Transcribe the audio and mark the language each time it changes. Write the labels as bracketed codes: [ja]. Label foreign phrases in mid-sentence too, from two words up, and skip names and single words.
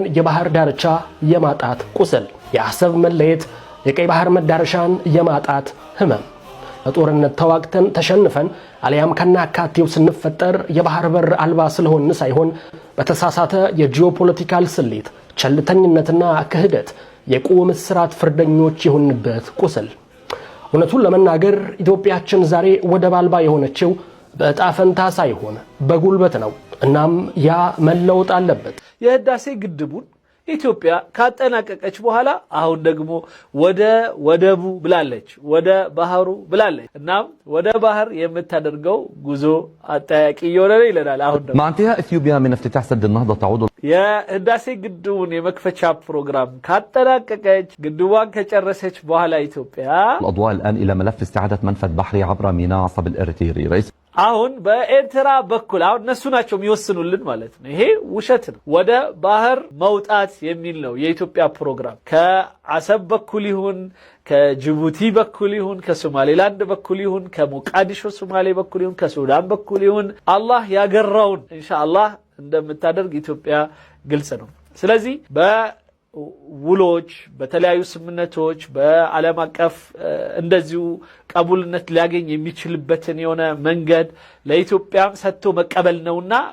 [am] የባህር ዳርቻ የማጣት ቁስል፣ የአሰብ መለየት፣ የቀይ ባህር መዳረሻን የማጣት ህመም፣ ለጦርነት ተዋግተን ተሸንፈን አሊያም ከናካቴው ስንፈጠር የባህር በር አልባ ስለሆን ሳይሆን በተሳሳተ የጂኦፖለቲካል ስሌት፣ ቸልተኝነትና ክህደት የቁም እስራት ፍርደኞች የሆንበት ቁስል። እውነቱን ለመናገር ኢትዮጵያችን ዛሬ ወደብ አልባ የሆነችው በዕጣ ፈንታ ሳይሆን በጉልበት ነው። እናም ያ መለወጥ አለበት። የህዳሴ ግድቡን ኢትዮጵያ ካጠናቀቀች በኋላ አሁን ደግሞ ወደ ወደቡ ብላለች፣ ወደ ባህሩ ብላለች። እናም ወደ ባህር የምታደርገው ጉዞ አጠያቂ እየሆነ ነው ይለናል። አሁን ደግሞ [ar] مع انتهاء اثيوبيا من افتتاح سد النهضة تعود [am] የህዳሴ ግድቡን የመክፈቻ ፕሮግራም ካጠናቀቀች ግድቧን ከጨረሰች በኋላ ኢትዮጵያ [ar] الأضواء الآن إلى ملف استعادة منفذ بحري عبر ميناء عصب الإريتري رئيس [am] አሁን በኤርትራ በኩል አሁን እነሱ ናቸው የሚወስኑልን ማለት ነው። ይሄ ውሸት ነው። ወደ ባህር መውጣት የሚል ነው የኢትዮጵያ ፕሮግራም። ከአሰብ በኩል ይሁን ከጅቡቲ በኩል ይሁን ከሶማሌላንድ በኩል ይሁን ከሞቃዲሾ ሶማሌ በኩል ይሁን ከሱዳን በኩል ይሁን አላህ ያገራውን ኢንሻአላህ እንደምታደርግ ኢትዮጵያ ግልጽ ነው። ስለዚህ ውሎች በተለያዩ ስምምነቶች በዓለም አቀፍ እንደዚሁ ቀቡልነት ሊያገኝ የሚችልበትን የሆነ መንገድ ለኢትዮጵያም ሰጥቶ መቀበል ነውና